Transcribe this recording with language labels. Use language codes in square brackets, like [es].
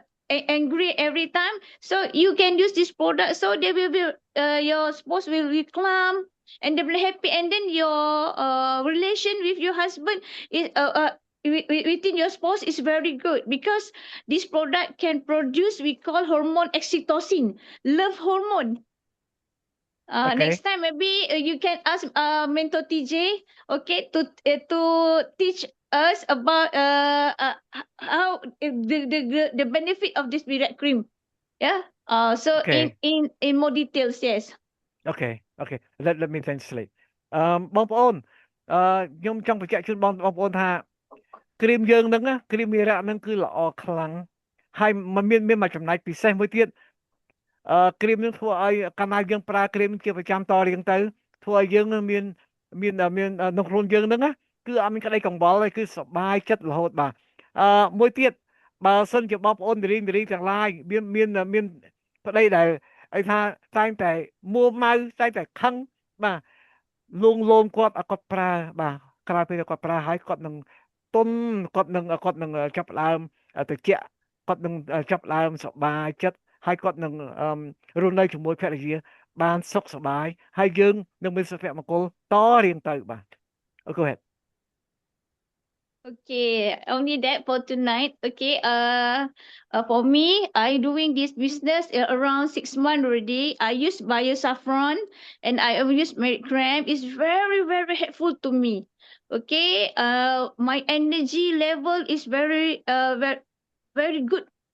[en] angry every time, so you can use this product, so they will be your spouse will be calm and they will happy, and then your relation with your husband is within your spouse is very good, because this product can produce, we call hormone oxytocin, love hormone. Okay. Next time maybe you can ask Mentor TJ, okay, to teach us about how the benefit of this Mirac cream. Yeah. So Okay. in more details, yes. Okay. Let me translate [km] បងប្អូនខ្ញុំចង់បញ្ជាក់ជូនបងប្អូនថាគ្រីមយើងហ្នឹងគ្រីមមីរ៉ាហ្នឹងគឺល្អខ្លាំងហើយមានមួយចំណែកពិសេសមួយទៀត គ្រីមហ្នឹងធ្វើឲ្យកាលណាយើងប្រើគ្រីមជាប្រចាំតរៀងទៅធ្វើឲ្យយើងមានក្នុងខ្លួនយើងហ្នឹងគឺអត់មានក្តីកង្វល់ទេគឺសប្បាយចិត្តរហូតបាទមួយទៀតបើសិនជាបងប្អូននារីទាំងឡាយមានប្តីដែលឲ្យថាតែងតែមួម៉ៅតែងតែខឹងបាទលួងលោមគាត់ឲ្យគាត់ប្រើបាទក្រោយពេលគាត់ប្រើហើយគាត់នឹង គាត់នឹងចាប់ផ្ដើមត្រជាក់គាត់នឹងចាប់ផ្ដើមសប្បាយចិត្តហើយគាត់នឹងរស់នៅជាមួយភរិយាបានសុខសប្បាយហើយយើងនឹងមានសុភមង្គលតរៀងទៅបាទ [en] Go ahead. Okay, only that for tonight. Okay, for me, I doing this business around 6 months already. I use Bio Saffron and I use Mirac Cream. It's very, very helpful to me. Okay, my energy level is very, very good.